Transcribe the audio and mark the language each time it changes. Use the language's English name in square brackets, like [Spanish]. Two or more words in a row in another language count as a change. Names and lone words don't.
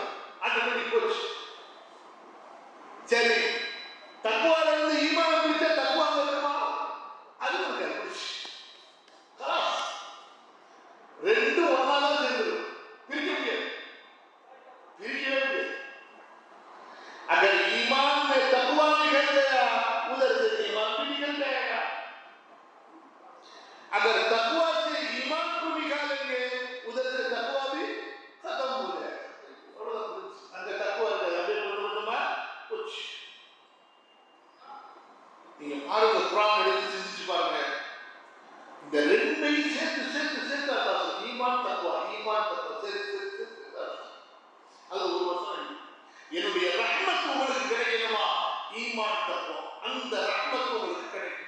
[Tamil] ஆட்டோமேட்டிக் போச்சு. சரி, தக்குவால இருந்து ஈமான பிரிச்சா தக்குவா அங்க இருக்குமா? அது இருக்காது, போச்சு. ரெண்டும் ஒன்னாதான் சேர்ந்துடும், பிரிக்க முடியாது, பிரிக்கவே முடியாது. [Hindi] अगर ईमान में तकवा निकल गया उधर से ईमान भी निकल जाएगा. अगर तकवा से ईमान को निकालेंगे उधर से तकवा भी खत्म हो जाएगा. अगर तकवा कुछ [Tamil] நீங்க பாருங்க, குர்ஆன் எடுத்து சிந்திச்சு பாருங்க. இந்த ரெண்டையும் சேர்த்து சேர்த்து சேர்த்து அல்லாஹ் ஈமான் தக்வா சேர்த்து அது ஒரு வசனம். என்னுடைய ரஹ்மத் உங்களுக்கு கிடைக்கணுமா? ஈமான் தக்வா, அந்த ரஹ்மத் உங்களுக்கு கிடைக்கும்.